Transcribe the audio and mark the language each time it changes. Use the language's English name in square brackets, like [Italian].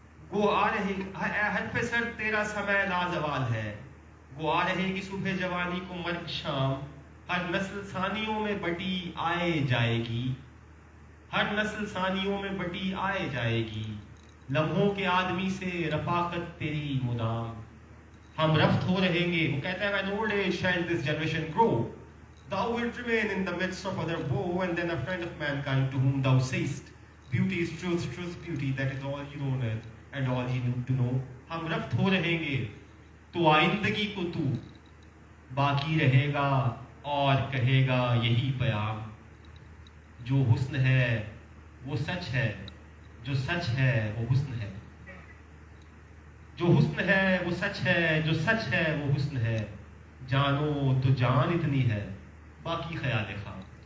[Urdu] وہ آ رہے حرف سر تیرا سمے لازوال ہے، وہ آ رہے گی صبح جوانی کو مرگ شام، ہر نسل ثانیوں میں بٹی آئے جائے گی، ہر نسل ثانیوں میں بٹی آئے جائے گی، لمحوں کے آدمی سے رفاقت تیری مدام، ہم رفت ہو رہیں گے. وہ کہتا ہے [English] when old age shall this generation grow, thou wilt remain in the midst of other woe, and then a friend of mankind to whom thou sayest, beauty is truth, truth beauty, that is all you know on earth and all you need to know. [Urdu] ہم رفت ہو رہیں گے تو آئندگی کو تو باقی رہے گا اور کہے گا یہی پیام، جو حسن ہے وہ سچ ہے، جو سچ ہے وہ حسن ہے، جو حسن ہے وہ سچ ہے، جو سچ ہے وہ حسن ہے، جانو تو جان اتنی ہے باقی خیال خام.